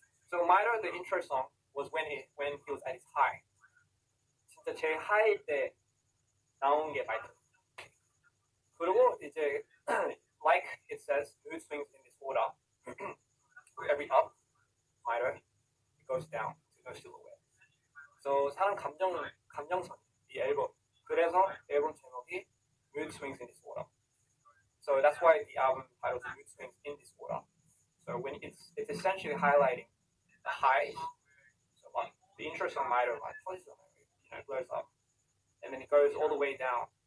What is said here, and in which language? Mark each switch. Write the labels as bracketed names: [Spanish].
[English] So Milo, the intro song was when he was at his high. [Korean] 진짜 제일 하이일 때 나온 게 마이토. 그리고 이제 [English] like it says, mood swings in this order. Every up, Milo, it goes down to No Silhouette. So [Korean] 사람 감정선 이 앨범. 그래서 앨범 제목이 [English] Mood Swings in This Order. So that's why the album title is Mood Swings in This Order. So when it's essentially highlighting the highs. So like the intro song Mito, like blows up, and then it goes all the way down.